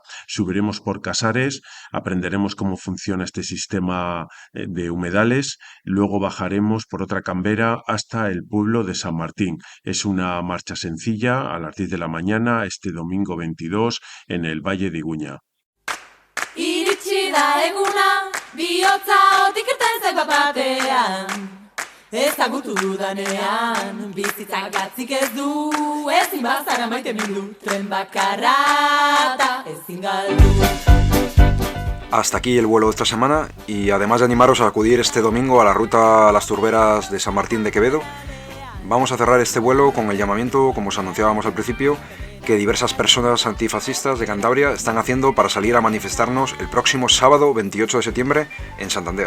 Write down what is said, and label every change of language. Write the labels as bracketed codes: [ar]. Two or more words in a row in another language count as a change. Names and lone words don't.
[es] Subiremos por Casares, aprenderemos cómo funciona este sistema de humedales, luego bajaremos por otra cambera hasta el pueblo de San Martín. Es una marcha sencilla a las 10 de la mañana, este domingo 22, en el Valle de Iguña. [eu] Iritsi da eguna, bihotza otik irten zait bat-batean. Ezagutu dudanean, bizitzak gatzik ez du, ezin bazara maite mindu, tren bakarra eta ezin galdu. [es] Hasta aquí el vuelo de esta semana y además de animaros a acudir este domingo a la ruta a las turberas de San Martín de Quevedo, vamos a cerrar este vuelo con el llamamiento, como os anunciábamos al principio, que diversas personas antifascistas de Cantabria están haciendo para salir a manifestarnos el próximo sábado 28 de septiembre en Santander.